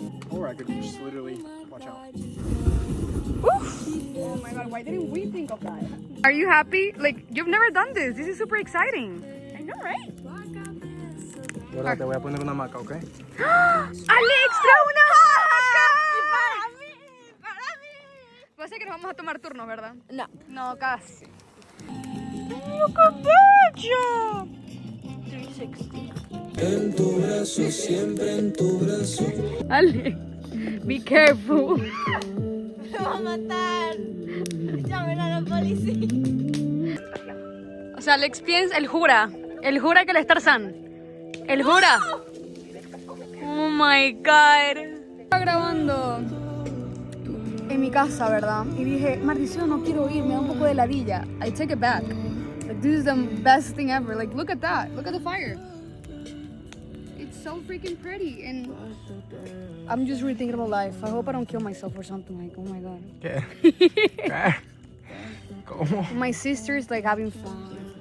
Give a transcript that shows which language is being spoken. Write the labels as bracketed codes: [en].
[en] Or I could just literally watch out. Oh my god, why didn't we think of that? Are you happy? Like, you've never done this. This is super exciting. I know, right? [es] Ahora te voy a poner una hamaca, ¿ok? ¡Alex, trae una hamaca! ¡Para mí! ¡Para mí! Pasa que nos vamos a tomar turno, ¿verdad? No. No, casi. ¡Mira qué bello! 360. En tu brazo, siempre en tu brazo. [en] Alex, be careful. [es] ¡Me va a matar! ¡Llamen a la policía! O sea, Alex piensa, él jura que él es Tarzán. Él jura. [en] Oh my god. [es] Estaba grabando en mi casa, ¿verdad? Y dije, maldición, no quiero ir, me da un poco de ladilla. [en] I take it back. Like, this is the best thing ever. Like, look at that. Look at the fire. It's so freaking pretty. And I'm just really thinking about life. I hope I don't kill myself or something. Like, oh my god. [es] ¿Qué? ¿Cómo? [en] My sister's like having fun.